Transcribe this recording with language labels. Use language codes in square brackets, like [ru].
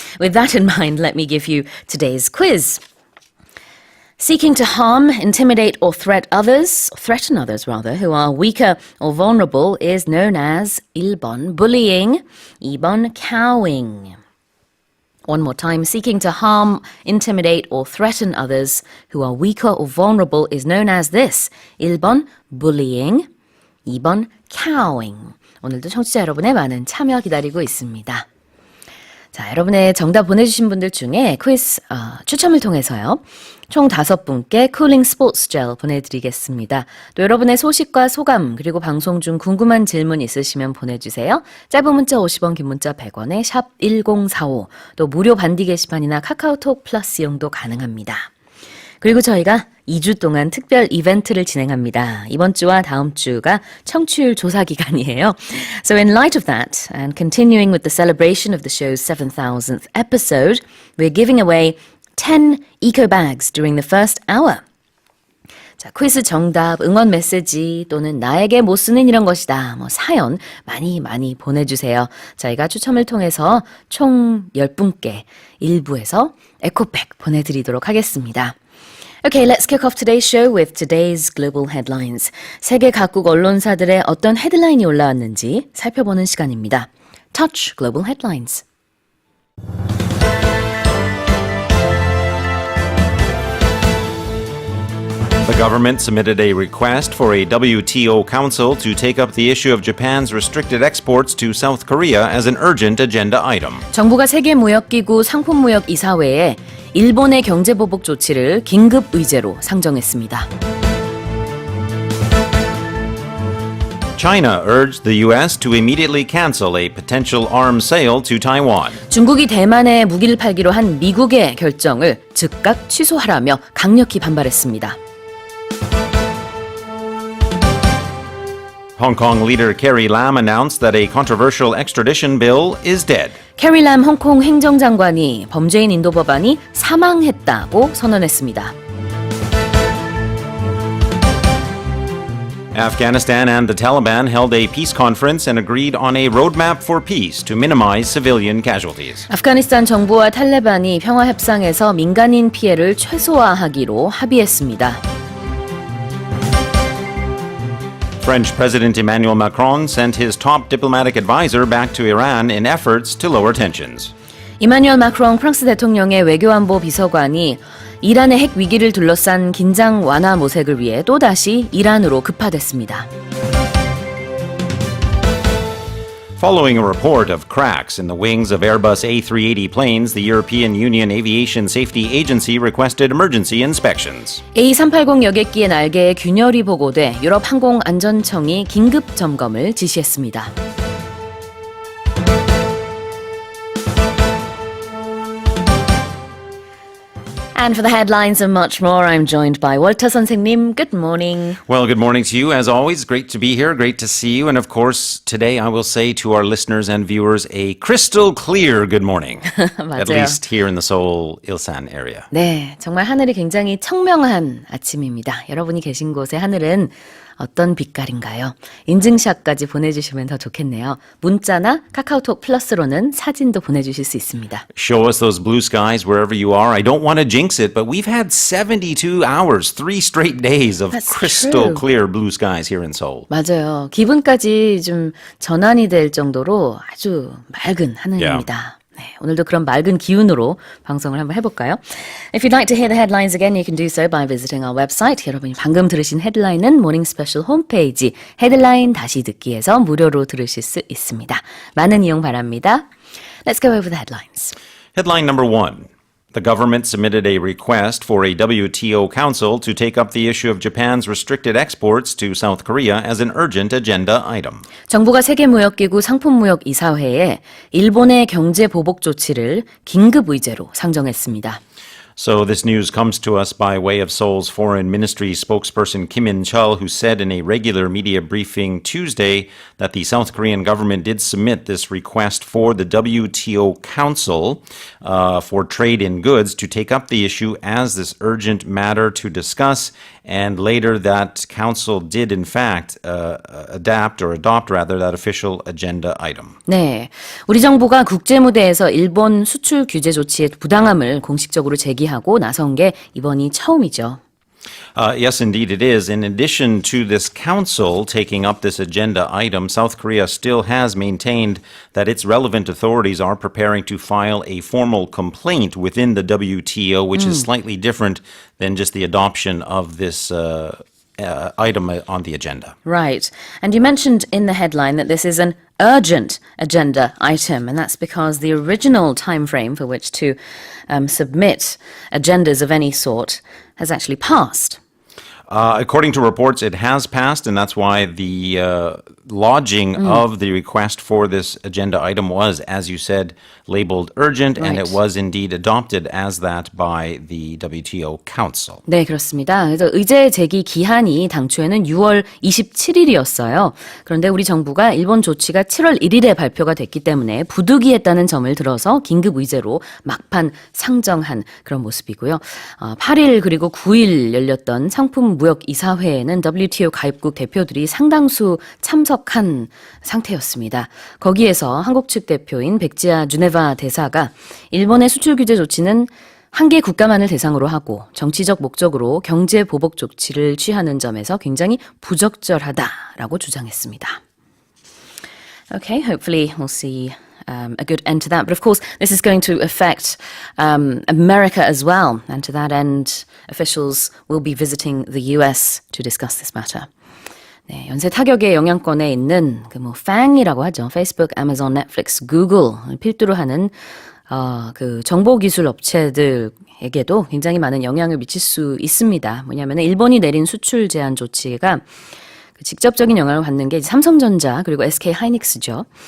[en] With that in mind, let me give you today's quiz. Seeking to harm, intimidate, or threaten others, who are weaker or vulnerable is known as [ko] 1번 [en] bullying, [ko] 2번 [en] cowing. One more time, seeking to harm, intimidate, or threaten others who are weaker or vulnerable is known as this. [ko] 1번 [en] bullying, [ko] 2번 [en] cowing. [ko] 오늘도 청취자 여러분의 많은 참여 기다리고 있습니다. 자, 여러분의 정답 보내주신 분들 중에 퀴즈 추첨을 통해서요. 총 5분께 쿨링 스포츠 젤 보내드리겠습니다. 또 여러분의 소식과 소감 그리고 방송 중 궁금한 질문 있으시면 보내주세요. 짧은 문자 50원, 긴 문자 100원에 샵 1045, 또 무료 반디 게시판이나 카카오톡 플러스 이용도 가능합니다. 그리고 저희가 2주 동안 특별 이벤트를 진행합니다. 이번 주와 다음 주가 청취율 조사 기간이에요. [en] So in light of that, and continuing with the celebration of the show's 7,000th episode, we're giving away 10 eco bags during the first hour. [ko] 자, 퀴즈 정답, 응원 메시지 또는 나에게 못 쓰는 이런 것이다. 사연 많이 보내주세요. 저희가 추첨을 통해서 총 10분께 1부에서 에코백 보내드리도록 하겠습니다. [en] Okay, let's kick off today's show with today's global headlines. [ko] 세계 각국 언론사들의 어떤 헤드라인이 올라왔는지 살펴보는 시간입니다. [en] Touch Global Headlines. The government submitted a request for a WTO council to take up the issue of Japan's restricted exports to South Korea as an urgent agenda item. [ko] 정부가 세계무역기구 상품무역이사회에 일본의 경제보복 조치를 긴급 의제로 상정했습니다. [en] China urged the U.S. to immediately cancel a potential arms sale to Taiwan. [ko] 중국이 대만에 무기를 팔기로 한 미국의 결정을 즉각 취소하라며 강력히 반발했습니다. [en] Hong Kong leader Carrie Lam announced that a controversial extradition bill is dead. [ko] 캐리 람 홍콩 행정장관이 범죄인 인도 법안이 사망했다고 선언했습니다. [en] Afghanistan and the Taliban held a peace conference and agreed on a roadmap for peace to minimize civilian casualties. [ko] 아프가니스탄 정부와 탈레반이 평화 협상에서 민간인 피해를 최소화하기로 합의했습니다. [en] French President Emmanuel Macron sent his top diplomatic advisor back to Iran in efforts to lower tensions. [ko] 이마뉴엘 마크롱 프랑스 대통령의 외교안보 비서관이 이란의 핵 위기를 둘러싼 긴장 완화 모색을 위해 또다시 이란으로 급파됐습니다. [en] Following a report of cracks in the wings of Airbus A380 planes, the European Union Aviation Safety Agency requested emergency inspections. [ko] A380 여객기의 날개에 균열이 보고돼 유럽 항공안전청이 긴급 점검을 지시했습니다. [en] And for the headlines and much more, I'm joined by 월터 선생님. Good morning. Well, good morning to you. As always, great to be here. Great to see you. And of course, today I will say to our listeners and viewers a crystal clear good morning. At least here in the Seoul, Ilsan area. [ko] 네, 정말 하늘이 굉장히 청명한 아침입니다. 여러분이 계신 곳의 하늘은 어떤 빛깔인가요? 인증샷까지 보내주시면 더 좋겠네요. 문자나 카카오톡 플러스로는 사진도 보내주실 수 있습니다. [en] Show us those blue skies wherever you are. I don't want to jinx it, but we've had 72 hours, 3 straight days of That's crystal true. clear blue skies here in Seoul. [ko] 맞아요. 기분까지 좀 전환이 될 정도로 아주 맑은 하늘입니다. 네, 오늘도 그런 맑은 기운으로 방송을 한번 해볼까요? [en] If you'd like to hear the headlines again, you can do so by visiting our website. [ko] 여러분이 방금 들으신 헤드라인은 모닝 스페셜 홈페이지 헤드라인 다시 듣기에서 무료로 들으실 수 있습니다. 많은 이용 바랍니다. [en] Let's go over the headlines. Headline number 1. The government submitted a request for a WTO council to take up the issue of Japan's restricted exports to South Korea as an urgent agenda item. [ko] 정부가 세계무역기구 상품무역이사회에 일본의 경제 보복 조치를 긴급 의제로 상정했습니다. [en] So this news comes to us by way of Seoul's Foreign Ministry spokesperson Kim In-chul, who said in a regular media briefing Tuesday that the South Korean government did submit this request for the WTO Council for Trade in Goods to take up the issue as this urgent matter to discuss. And later that council did in fact adopt that official agenda item. [ko] 네, 우리 정부가 국제무대에서 일본 수출 규제 조치의 부당함을 공식적으로 제기하고 나선 게 이번이 처음이죠. [en] Yes, indeed it is. In addition to this council taking up this agenda item, South Korea still has maintained that its relevant authorities are preparing to file a formal complaint within the WTO, which is slightly different than just the adoption of this item on the agenda. Right. And you mentioned in the headline that this is an urgent agenda item, and that's because the original time frame for which to submit agendas of any sort has actually passed. According to reports, it has passed, and that's why the lodging of the request for this agenda item was, as you said, labeled urgent, and it was indeed adopted as that by the WTO Council. [ko] 네, 그렇습니다. 그래서 의제 제기 기한이 당초에는 6월 27일이었어요. 그런데 우리 정부가 일본 조치가 7월 1일에 발표가 됐기 때문에 부득이했다는 점을 들어서 긴급 의제로 막판 상정한 그런 모습이고요. 8일 그리고 9일 열렸던 상품무역이사회에는 WTO 가입국 대표들이 상당수 참석한 상태였습니다. 거기에서 한국 측 대표인 백지아 주네바 대사가 일본의 수출 규제 조치는 한 개 국가만을 대상으로 하고 정치적 목적으로 경제 보복 조치를 취하는 점에서 굉장히 부적절하다라고 주장했습니다. [en] Okay, hopefully we'll see a good end to that. But of course, this is going to affect America as well. And to that end, officials will be visiting the US to discuss this matter. [ko] 네, 연쇄 타격의 영향권에 있는 FANG이라고 하죠. Facebook, Amazon, Netflix, Google 필두로 하는 그 정보기술 업체들에게도 굉장히 많은 영향을 미칠 수 있습니다. 뭐냐면 일본이 내린 수출 제한 조치가 직접적인 영향을 받는 게 삼성전자 그리고 SK 하이닉스죠.